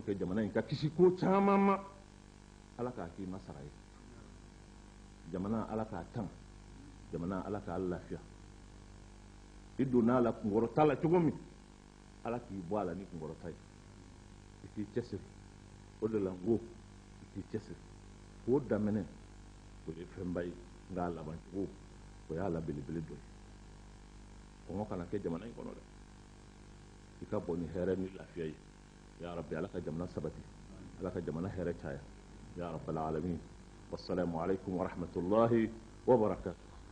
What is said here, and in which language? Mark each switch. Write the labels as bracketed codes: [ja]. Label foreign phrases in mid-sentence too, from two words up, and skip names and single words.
[bm] que jamana in ka kisi ko caman ma ala k'a k'i ma sara ye jamana ala k'a tan jamana ala k'a lafiya i donna a la kunkɔrɔta la cogo min ala k'i bɔ a la ni kunkɔrɔta ye i k'i cɛsiri o de la n ko i k'i cɛsiri k'o daminɛ o ye fɛnba ye nka a laban cogo o y'a la belebele dɔ ye kɔngɔ kana kɛ jamana in kɔnɔ dɛ i ka bɔ ni hɛrɛ ni lafiya ye [ar] يا ربي [bm] ala ka jamana sabati ala ka jamana hɛrɛ caya [ar] يا رب العالمين والسلام عليكم ورحمة الله وبركاته